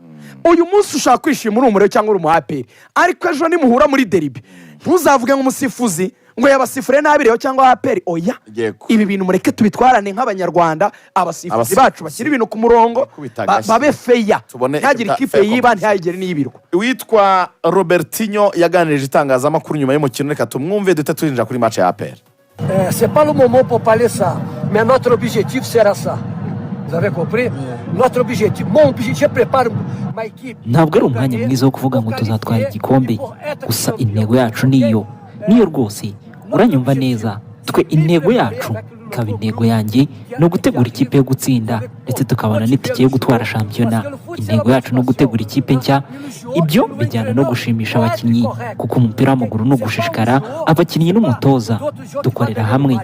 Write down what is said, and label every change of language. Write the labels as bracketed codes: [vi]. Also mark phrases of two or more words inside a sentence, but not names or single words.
[rw] uyu munsi ushaka kwishima uri umuriro cyangwa uri umuhaperi ariko ejo nimuhura muri deribi ntuzavuge nk'umusifuzi ngo yabasifure nabi rero cyangwa haperi oya ibi bintu mureke tubitwarane nk'abanyarwanda abasifuzi bacu bashyira ibintu ku murongo babe feya ntihagire ikipe yiba ntihagire n'iyibirwa. witwa Robertinho yaganirije itangazamakuru nyuma y'umukino reka tumwumve duhita turinjira kuri match ya APR. [fr] C'est pas le moment pour parler ça mais notre objectif sera ça. Vous avez compris? Notre objectif, mon objectif, je prépare ma équipe. [rw] Ntabwo ari umwanya mwiza wo kuvuga ngo tuzatwara igikombe gusa intego yacu niyo rwose uranyumva neza twe intego yacu ikaba intego yanjye no gutegura ikipe yo gutsinda ndetse tukabona n'itike yo gutwara shampiyona. Intego yacu no gutegura ikipe nshya ibyo bijyana no gushimisha abakinnyi kuko umupira w'amaguru no gushishikara abakinnyi n'umutoza dukorera hamwe.